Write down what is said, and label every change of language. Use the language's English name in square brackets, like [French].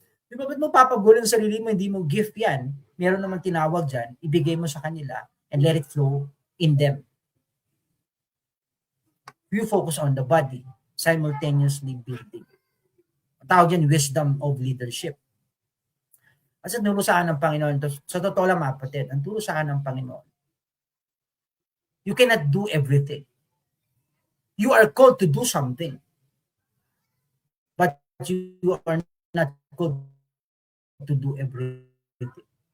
[Filipino] Di ba, ba't mo papagulo ng sarili mo, hindi mo gift yan? Meron naman tinawag dyan, ibigay mo sa kanila [English] and let it flow in them. You focus on the body, simultaneously building. [Filipino] Tawag yan, [English] wisdom of leadership. [Filipino] Kasi turo sa akin ng Panginoon, sa totoo lang mga kapatid, ang turo sa akin ng Panginoon, [English] you cannot do everything. You are called to do something. But you are not called to do everything.